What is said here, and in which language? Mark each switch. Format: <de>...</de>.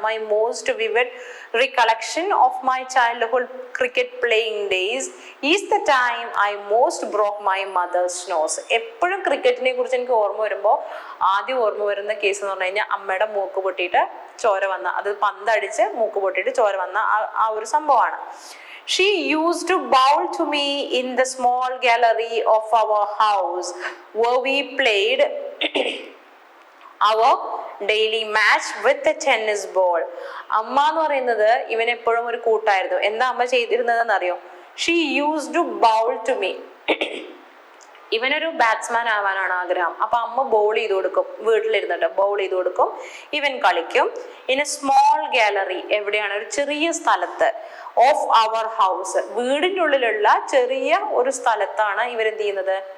<en>My most vivid recollection of my childhood cricket playing days is the time I most broke my mother's nose.</en> <ml>എപ്പോഴും ക്രിക്കറ്റിനെ കുറിച്ച് എനിക്ക് ഓർമ്മ വരുമ്പോൾ ആദ്യം ഓർമ്മ വരുന്ന കേസ് എന്ന് പറഞ്ഞു കഴിഞ്ഞാൽ അമ്മയുടെ മൂക്ക് പൊട്ടിയിട്ട് ചോര വന്ന, അത് പന്തടിച്ച് മൂക്ക് പൊട്ടിയിട്ട് ചോര വന്ന ആ ഒരു സംഭവമാണ്.</ml> <en>She used to bowl to me in the small gallery of our house where we played our daily match with the tennis ball.</en> <ml>അമ്മ എന്ന് പറയുന്നത് ഇവനെപ്പോഴും ഒരു കൂട്ടായിരുന്നു. എന്താ അമ്മ ചെയ്തിരുന്നതെന്ന് അറിയോ?</ml> <en>She used to bowl to me.</en> <ml>ഇവനൊരു ബാറ്റ്സ്മാൻ ആവാനാണ് ആഗ്രഹം. അപ്പൊ അമ്മ ബോൾ ചെയ്ത് കൊടുക്കും, വീട്ടിലിരുന്നിട്ട് ബോൾ ചെയ്ത് കൊടുക്കും, ഇവൻ കളിക്കും.</ml> <en>in a small gallery,</en> <ml>എവിടെയാണ്? ഒരു ചെറിയ സ്ഥലത്ത്.</ml> <en>of our house,</en> <ml>വീടിൻ്റെ ഉള്ളിലുള്ള ചെറിയ ഒരു സ്ഥലത്താണ് ഇവരെന്ത് ചെയ്യുന്നത്?</ml>